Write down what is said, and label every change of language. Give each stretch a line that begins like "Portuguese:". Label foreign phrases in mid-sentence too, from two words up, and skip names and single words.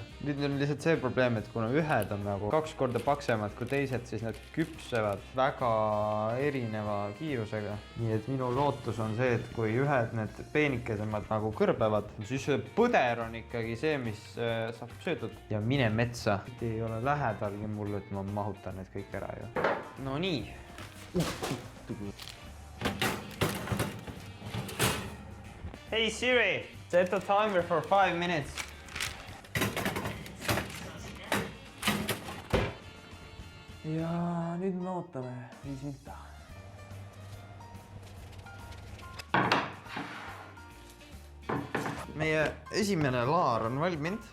Estonian: Nüüd on lihtsalt see probleem, et kuna ühed on nagu 2 korda paksemad kui teised, siis nad küpsevad väga erineva kiirusega. Nii et minu lootus on see, et kui ühed need peenikesemad nagu kõrbevad, siis see põder on ikkagi see, mis saab söödud. Ja mine metsa. Ei ole lähedalgi mulle, et ma mahutan need kõik ära ju. No nii.
English: Hey Siri, set the timer for 5 minutes.
Estonian: Ja nüüd me ootame 5 minutit. Meie esimene laar on valminud.